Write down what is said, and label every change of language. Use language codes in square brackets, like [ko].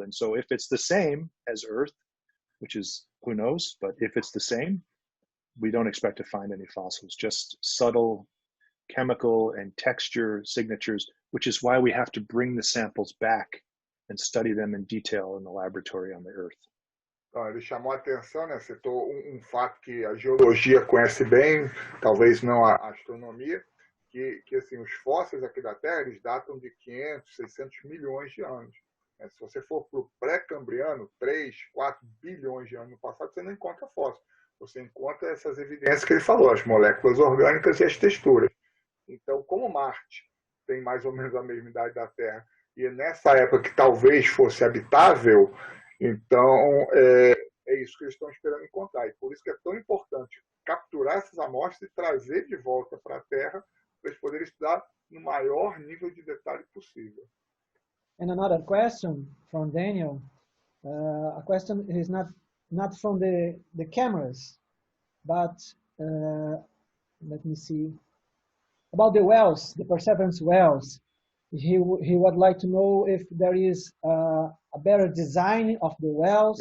[en] And so if it's the same as Earth, which is, who knows, but if it's the same, we don't expect to find any fossils, just subtle chemical and texture signatures, which is why we have to bring the samples back and study them in detail in the laboratory on the Earth. [pt] Então, ele chamou a atenção, né? Citou um fato que a geologia conhece bem, talvez não a astronomia, que assim, os fósseis aqui da Terra, eles datam de 500, 600 milhões de anos. Se você for para o pré-cambriano, 3, 4 bilhões de anos no passado, você não encontra fóssil. Você encontra essas evidências que ele falou, as moléculas orgânicas e as texturas. Então, como Marte tem mais ou menos a mesma idade da Terra, e nessa época que talvez fosse habitável, então é isso que eles estão esperando encontrar. E por isso que é tão importante capturar essas amostras e trazer de volta para a Terra, para eles poderem estudar no maior nível de detalhe possível. [en] And another question from Daniel. A question is not from the cameras, but let me see. About the wells, the Perseverance wells. He would like to know if there is a better design of the wells.